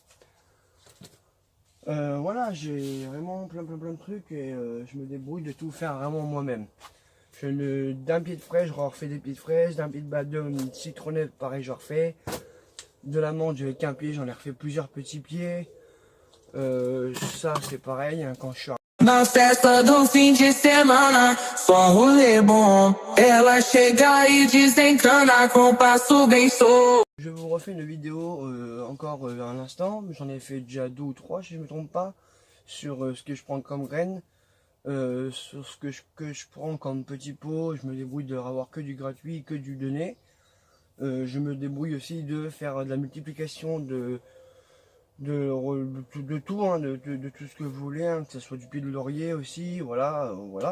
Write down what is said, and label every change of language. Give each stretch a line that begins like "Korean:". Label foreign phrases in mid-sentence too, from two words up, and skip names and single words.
French: Voilà, j'ai vraiment plein de trucs et je me débrouille de tout faire vraiment moi-même. D'un pied de fraise, je refais des pieds de fraise, d'un pied de badum, une citronnelle, pareil, je refais. De la menthe, j'avais qu'un pied, j'en ai refait plusieurs petits pieds. Ça, c'est pareil, hein, quand je suis
Portuguese: Na festa do fim de semana, só um rolê bom. Ela chega e desencana com passo bem solto.
French: Je vous refais une vidéo encore un instant, j'en ai fait déjà 2 ou 3 si je ne me trompe pas, sur ce que je prends comme graines, sur ce que je prends comme petit pot. Je me débrouille de avoir que du gratuit, que du donné. Je me débrouille aussi de faire de la multiplication de tout, hein, de tout ce que vous voulez, hein, que ce soit du pied de laurier aussi, voilà, voilà.